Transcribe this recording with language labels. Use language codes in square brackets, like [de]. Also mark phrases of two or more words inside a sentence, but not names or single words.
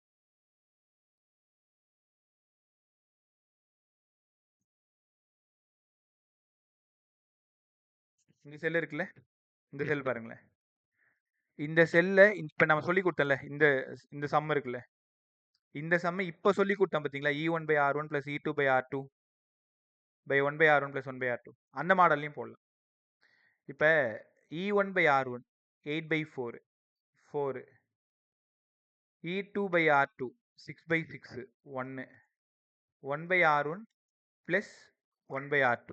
[ta] இந்த செல் இருக்குல்ல, இந்த செல் பாருங்களேன். இந்த செல்ல இப்போ நம்ம சொல்லி கொடுத்தோம்ல, இந்த சம் இருக்குல்ல, இந்த சம்மை இப்போ சொல்லி கொடுத்தோம் பார்த்தீங்களா? E1/R1 + E2/R2 1/R1 + 1/R2 அந்த மாடல்லையும் போடலாம். இப்போ E1/R1 8/4 4 E2/R2 6/6 1 1/R1 + 1/R2.